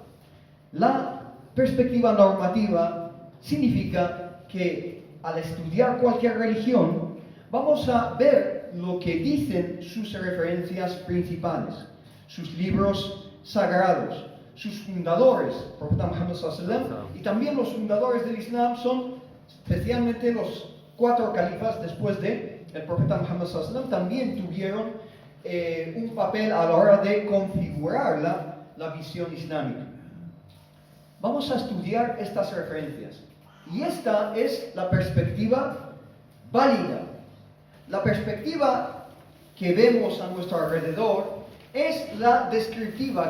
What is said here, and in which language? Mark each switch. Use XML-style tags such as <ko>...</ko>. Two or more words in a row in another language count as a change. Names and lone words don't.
<es>La perspectiva normativa significa que al estudiar cualquier religión vamos a ver lo que dicen sus referencias principales, sus libros sagrados, sus fundadores, el profeta Muhammad</es> <ar>صلى الله عليه وسلم,</ar> <es>y también los fundadores del Islam son especialmente los 4 califas después de el profeta Muhammad</es> <ar>صلى الله عليه وسلم,</ar> <es>también tuvieron un papel a la hora de configurar la visión islámica. Vamos a estudiar estas referencias, y esta es la perspectiva válida. La perspectiva que vemos a nuestro alrededor es la descriptiva.</es>